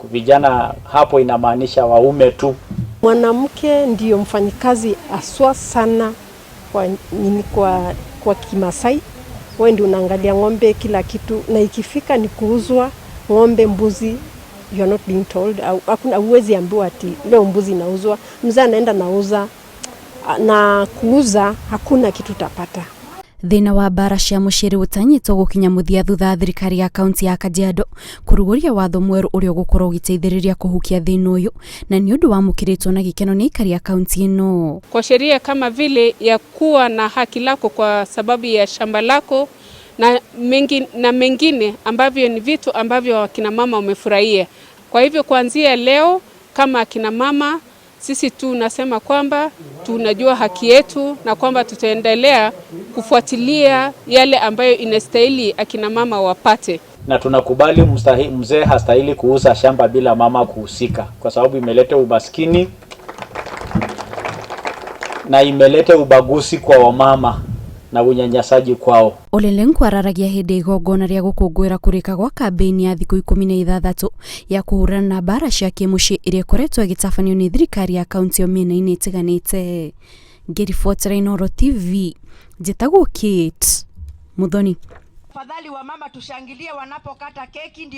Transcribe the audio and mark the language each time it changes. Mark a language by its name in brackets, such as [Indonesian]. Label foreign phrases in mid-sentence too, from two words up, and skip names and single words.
[Swahili] Vijana hapo inamaanisha tu. Mwanamke ndiyo mfanyikazi aswa sana kwa Kimasai. Wewe ndio unaangalia ng'ombe kila kitu, na ikifika ni kuuzwa ng'ombe, mbuzi, [English] you are not being told. [Swahili] Hakuna uwezi ambiwa ati leo mbuzi inauzwa, mzee anaenda nauza, na kuuza hakuna kitu utapata. [Kikuyu] Thĩna wa mbara cia mũciĩ ũtanyĩtwo gũkinya mũthia thutha thirikari ya kaunti ya Kajiado kũrugũria watho mwerũ ũrĩa ũgũkorwo ũgĩteithĩrĩria kũhukia thĩna ũyũ, na nĩ ũndũ wamũkĩrĩtwo na gĩkeno nĩ aikari ya kaunti ĩno. [Swahili] Kwa sheria kama vile ya kuwa na haki lako kwa sababu ya shamba lako na mengine ambavyo ni vitu ambavyo akina mama wamefurahia. Kwa hivyo kuanzia leo kama akina mama sisi tunasema kwamba tunajua haki yetu na kwamba tutaendelea kufuatilia yale ambayo inastahili akina mama wapate. Na tunakubali mzee hastahili kuuza shamba bila mama kuhusika, kwa sababu imeleta umaskini na imeleta ubaguzi kwa wamama na unyanyasaji kwao. [Kikuyu] Ole Lenku araragia hĩndĩ igongona rĩa gũkũngũĩra kũrĩka gwa kambĩini ya thikũ 16 ya kũhũrana na mbara cia kĩmũciĩ ĩrĩa ĩkoretwo ĩgĩtabanio nĩ thirikari ya kaunti mĩena-inĩ ĩtiganĩte. Ngĩribotera Inooro TV, njĩtagwo Kate Muthoni. [Swahili] Fadhali wa mama tushangilie wanapokata keki ndio